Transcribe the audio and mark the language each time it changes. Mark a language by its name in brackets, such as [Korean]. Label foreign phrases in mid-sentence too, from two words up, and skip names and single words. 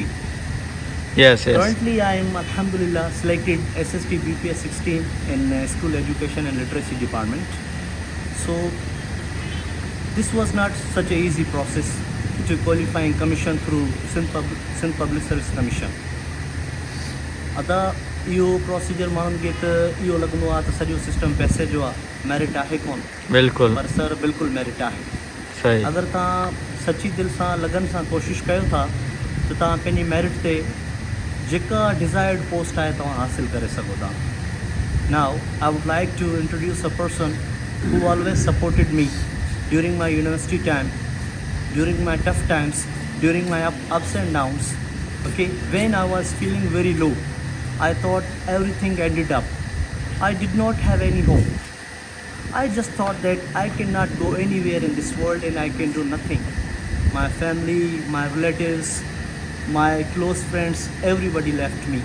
[English] Yes. Currently, I am alhamdulillah selected SST BPS 16 in School Education and Literacy Department. So this was not such a easy process to qualifying commission through Sindh Public Service Commission. [Sindhi] अदा इहो प्रोसीजर माण्हुनि खे त इहो लॻंदो आहे त सॼो सिस्टम पैसे जो आहे, मेरिट आहे कोन। बिल्कुलु। पर सर बिल्कुलु मेरिट आहे। सही। अगरि तव्हां सची दिलि सां लगन सां कोशिशि कयो था त तव्हां पंहिंजी मेरिट ते जेका [English] desired post [Sindhi] आहे तव्हां हासिल करे सघो था। [English] Now I would like to introduce a person who always supported me during my university time, during my tough times, during my ups and downs. Okay, when I was feeling very low, I thought everything ended up. I did not have any hope. I just thought that I cannot go anywhere in this world and I can do nothing. My family, my relatives, my close friends, everybody left me.